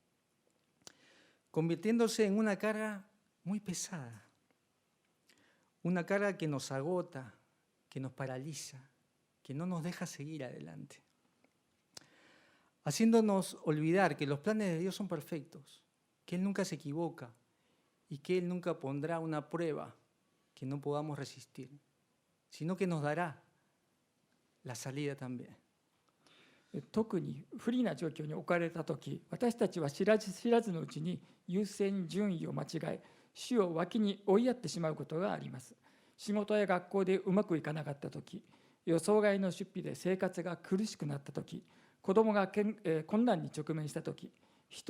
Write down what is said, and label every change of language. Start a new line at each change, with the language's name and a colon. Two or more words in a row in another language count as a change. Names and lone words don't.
Spanish: convirtiéndose en una carga muy pesada, una carga que nos agota, que nos paraliza, que no nos deja seguir adelante, haciéndonos olvidar que los planes de Dios son perfectos, que Él nunca se equivoca y que Él nunca pondrá una prueba que no podamos resistir, sino que nos dará la salida también.
Japanese: 特に不利な状況に置かれたとき、私たちは知らずのうちに優先順位を間違え、主を脇に追いやってしまうことがあります。仕事や学校でうまくいかなかったとき、予想外の出費で生活が苦しくなったとき、子供が困難に直面したとき、人